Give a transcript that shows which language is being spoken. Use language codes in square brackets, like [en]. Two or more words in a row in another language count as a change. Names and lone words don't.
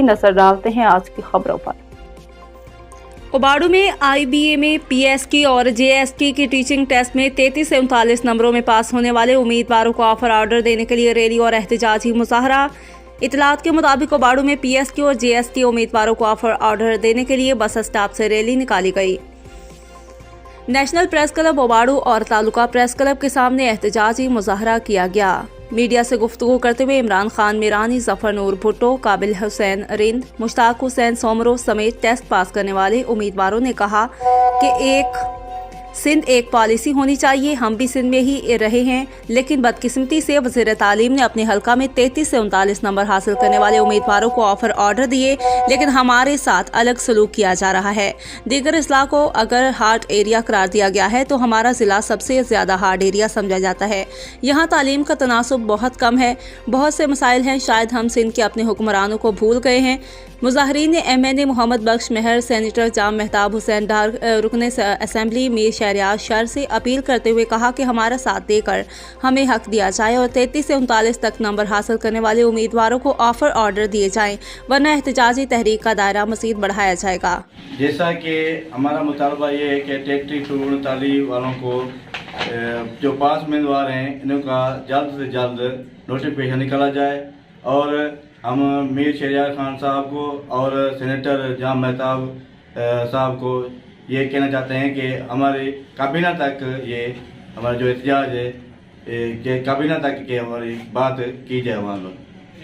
[ur] نظر ڈالتے ہیں آج کی خبروں پر۔ اوباڑو میں IBA PST اور JST کی [en] teaching test [ur] میں 33 سے 39 نمبروں میں پاس ہونے والے امیدواروں کو [en] offer order [ur] دینے کے لیے ریلی اور احتجاجی مظاہرہ. اطلاعات کے مطابق اوباڑو میں PST اور JST امیدواروں کو [en] offer order [ur] دینے کے لیے [en] bus stop [ur] سے ریلی نکالی گئی. نیشنل پریس کلب اوباڑو اور تعلقہ پریس کلب کے سامنے احتجاجی مظاہرہ کیا گیا. میڈیا سے گفتگو کرتے ہوئے عمران خان میرانی، ظفر نور بھٹو، قابل حسین رند، مشتاق حسین سومرو سمیت ٹیسٹ پاس کرنے والے امیدواروں نے کہا کہ ایک سندھ ایک پالیسی ہونی چاہیے. ہم بھی سندھ میں ہی رہے ہیں، لیکن بدقسمتی سے وزیر تعلیم نے اپنے حلقہ میں 33 سے 39 نمبر حاصل کرنے والے امیدواروں کو [en] offer order [ur] دیے، لیکن ہمارے ساتھ الگ سلوک کیا جا رہا ہے. دیگر اضلاع کو اگر [en] hard area [ur] قرار دیا گیا ہے تو ہمارا ضلع سب سے زیادہ [en] hard area [ur] سمجھا جاتا ہے. یہاں تعلیم کا تناسب بہت کم ہے، بہت سے مسائل ہیں، شاید ہم سندھ کے اپنے حکمرانوں کو بھول گئے ہیں. مظاہرین نے MNA محمد بخش مہر، سینیٹر جام مہتاب حسین ڈار، رکن اسمبلی میر شہریار شر سے اپیل کرتے ہوئے کہا کہ ہمارا ساتھ دے کر ہمیں حق دیا جائے اور 33 سے 39 تک نمبر حاصل کرنے والے امیدواروں کو [en] offer order [ur] دیے جائیں، ورنہ احتجاجی تحریک کا دائرہ مزید بڑھایا جائے گا. جیسا کہ ہمارا مطالبہ یہ ہے کہ ٹیکٹری ٹور تعلیم والوں کو جو پاس امیدوار ہیں ان کا جلد سے جلد نوٹیفکیشن نکالا جائے اور ہم میر شہریار خان صاحب کو اور سینیٹر جام مہتاب صاحب کو یہ کہنا چاہتے ہیں کہ ہماری کابینہ تک یہ ہمارا جو احتجاج ہے کہ کابینہ تک کی ہماری بات کی جائے وہاں پر.